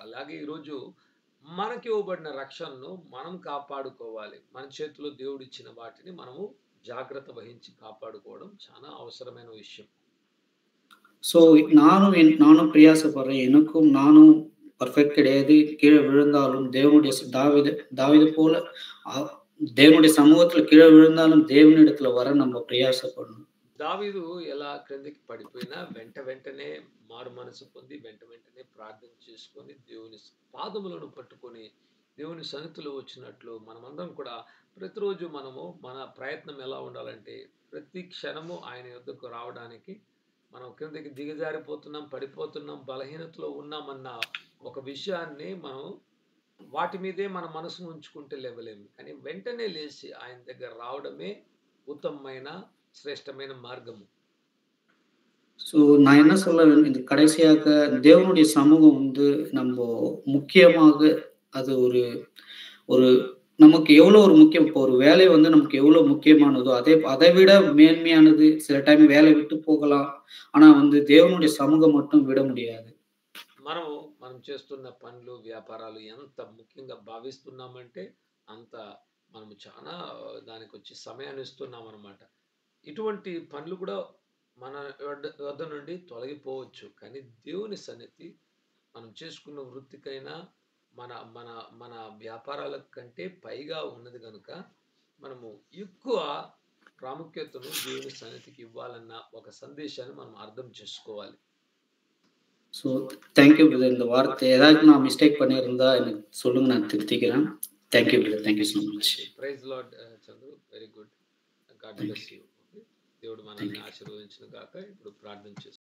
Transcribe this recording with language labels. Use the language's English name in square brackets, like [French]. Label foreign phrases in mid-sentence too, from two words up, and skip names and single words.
[Telugu] అలాగే ఈరోజు మనకి ఇవ్వబడిన రక్షణను మనం కాపాడుకోవాలి. మన చేతిలో దేవుడు ఇచ్చిన వాటిని మనము జాగ్రత్త వహించి కాపాడుకోవడం చాలా అవసరమైన విషయం. [Tamil] ஸோ நானும் பிரயாசப்படுறேன். எனக்கும் நானும் பர்ஃபெக்ட் கிடையாது. கீழே விழுந்தாலும் தேவனுடைய தாவீது போல தேவனுடைய சமூகத்துல கீழ விழுந்தாலும் தேவனிடத்துல வர நம்ம பிரயாசப்படணும். [Telugu] దావీదు ఎలా క్రిందికి పడిపోయినా వెంటనే మారు మనసు పొంది వెంటనే ప్రార్థన చేసుకొని దేవుని పాదములను పట్టుకొని దేవుని సన్నిధిలో వచ్చినట్లు మనమందరం కూడా ప్రతిరోజు మనము మన ప్రయత్నం ఎలా ఉండాలంటే ప్రతి క్షణము ఆయన యొద్దకు రావడానికి మనం క్రిందికి దిగజారిపోతున్నాం, పడిపోతున్నాం, బలహీనతలో ఉన్నామన్న ఒక విషయాన్ని మనం వాటి మీదే మన మనసును ఉంచుకుంటే లేవలేము. కానీ వెంటనే లేచి ఆయన దగ్గర రావడమే ఉత్తమమైన శ్రేష్టమైన మార్గము. [Tamil] ஸோ நான் என்ன சொல்ல இந்த கடைசியாக தேவனுடைய சமூகம் வந்து நம்ப முக்கியமாக அது ஒரு ஒரு நமக்கு எவ்வளோ ஒரு முக்கியம் இப்போ ஒரு வேலை வந்து நமக்கு எவ்வளோ முக்கியமானதோ, அதை விட மேன்மையானது சில டைம் வேலை விட்டு போகலாம். ஆனா வந்து தேவனுடைய சமூகம் மட்டும் விட முடியாது. [Telugu] మనం చేస్తున్న పనులు, వ్యాపారాలు ఎంత ముఖ్యంగా భావిస్తున్నామంటే అంత మనము చాలా దానికొచ్చి సమయాన్ని ఇస్తున్నామనమాట. ఇటువంటి పనులు కూడా మన వద్ద నుండి తొలగిపోవచ్చు. కానీ దేవుని సన్నిధి మనం చేసుకున్న వృత్తికైనా మన మన మన వ్యాపారాల కంటే పైగా ఉన్నది గనుక మనము ఎక్కువ ప్రాముఖ్యతను దేవుని సన్నిధికి ఇవ్వాలన్న ఒక సందేశాన్ని మనం అర్థం చేసుకోవాలి. [English] so thank you brother. [Tamil] இந்த வார்த்தை ஏதாச்சும் நான் மிஸ்டேக் பண்ணியிருந்தா எனக்கு சொல்லுங்க, நான் திருத்திக்கிறேன். [English] Thank you brother. Thank you so much. Praise Lord Chandru, very good. God bless you. [Telugu] దేవుడు మనల్ని ఆశీర్వదించును గాక. ఇప్పుడు ప్రార్థన చేస్తాం.